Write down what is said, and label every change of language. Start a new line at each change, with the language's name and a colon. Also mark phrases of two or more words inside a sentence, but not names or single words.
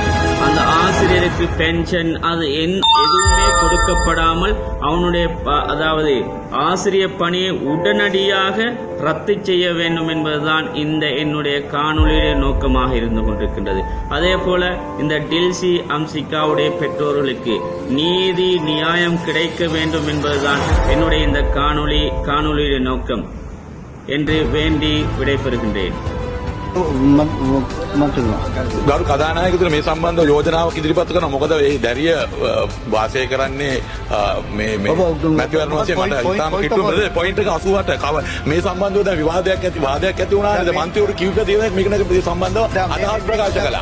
Tamil: அந்த ஆசிரியருக்கு பென்ஷன் அது எதுவுமே கொடுக்கப்படாமல் அவனுடைய அதாவது ஆசிரியர் பணியை உடனடியாக ரத்து செய்ய வேண்டும் என்பதுதான் இந்த என்னுடைய காணொலியுடைய நோக்கமாக இருந்து கொண்டிருக்கின்றது. அதே போல இந்த டில்சி அம்சிகாவுடைய பெற்றோர்களுக்கு நீதி நியாயம் கிடைக்க வேண்டும் என்பதுதான் என்னுடைய இந்த காணொலியுடைய நோக்கம் என்று வேண்டி விடைபெறுகின்றேன்.
Sinhala: ගරු කදානායකතුමනි මේ සම්බන්ධව යෝජනාවක් ඉදිරිපත් කරනවා. මොකද මේ දැරිය වාසය කරන්නේ මේ මැතිවරණ වශයෙන් මට ඉතාම කිට්ටුවද පොයින්ට් එක 88 මේ සම්බන්ධව දැන් වාදයක් ඇති වුණා නේද? මන්ත්‍රීවරු කිව්ව දේවල් මේක සම්බන්ධව අදහස් ප්‍රකාශ කළා.